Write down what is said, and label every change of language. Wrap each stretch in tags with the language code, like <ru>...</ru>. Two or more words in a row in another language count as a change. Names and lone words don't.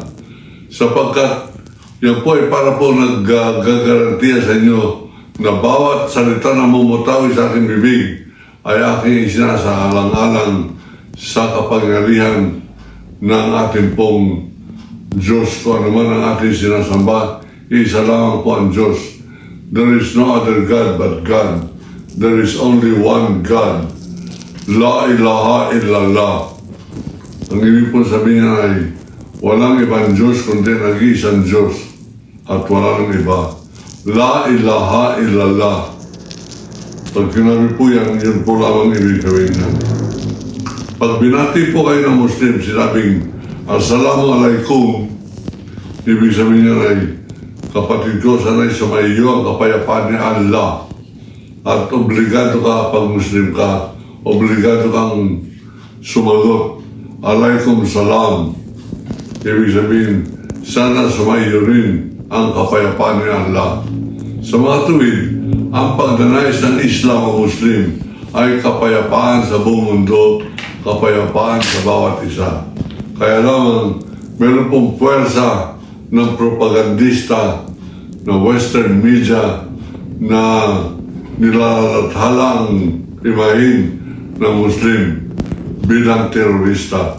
<tl>Sapagkat yan po ay para po naggagarantiya sa inyo na bawat salita na mumutawi sa aking bibig ay aking isinasahalang-alang sa kapangyarihan ng ating pong Diyos. Kung ano man ang ating sinasamba, isa lamang po ang Diyos.</tl> <en>There is no other God but God. There is only one God.</en> <ar>لا إله إلا الله.</ar> <tl>Ang ibig po sabihin niya ay walang ibang Diyos kundi nag-iisang Diyos at walang iba.</tl> <ar>لا إله إلا الله.</ar> <tl>Pag sinabi po yan, yun po lamang ibig sabihin niya. Pag binati po kayo ng Muslim, sinabing Assalamualaikum, ibig sabihin niya ay kapatid ko, sana'y sumaiyo ang kapayapaan ni Allah. At obligado ka pag Muslim ka, obligado kang sumagot.</tl> <ar>عليكم السلام.</ar> <tl>Ibig sabihin, sana sumaiyo rin ang kapayapaan ni Allah. Sa mga tuwid, ang pagdanais ng Islam o Muslim ay kapayapaan sa buong mundo, kapayapaan sa bawat isa. Kaya lamang, meron pong puwersa ng propagandista na</tl> <en>Western media</en> <tl>na nilalathala ang imahin ng Muslim bilang terorista.</tl>